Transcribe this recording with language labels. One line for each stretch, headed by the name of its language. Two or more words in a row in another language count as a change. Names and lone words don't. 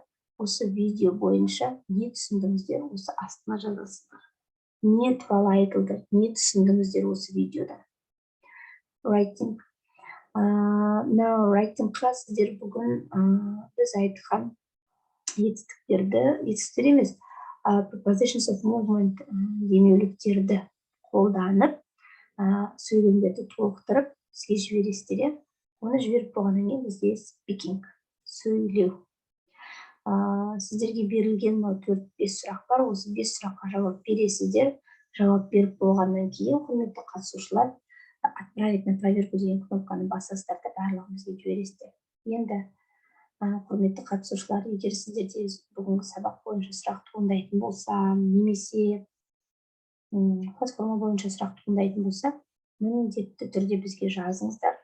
Kazakh: Осы видео бойынша не түсіндіңіздер, осы астына жазасыздар. Не туралы айтылды, не түсіндіңіздер осы видеода. Writing. Writing-қа сіздер бүгін біз айтқан етістіктер емес,
English: prepositions of movement
Kazakh: демеуліктерді қолданып, сөйлемдерді толықтырып, бізге жібересіздер. Оны жіберіп болғаннан кейін бізде speaking, сөйлеу. Сіздерге берілген 4-5 сұрақ бар, осы 5 сұраққа жауап бересіздер. Жауап беріп болғаннан кейін, құрметті қатысушылар,
Russian: отправить на проверку
Kazakh: деген кнопканы басасыздар да барлығын бізге жібересіздер. Енді құрметті қатысушылар, егер сіздерде бүгінгі сабақ бойынша сұрақ туындайтын болса, немесе платформа бойынша сұрақ туындайтын болса, міндетті түрде бізге жазыңыздар.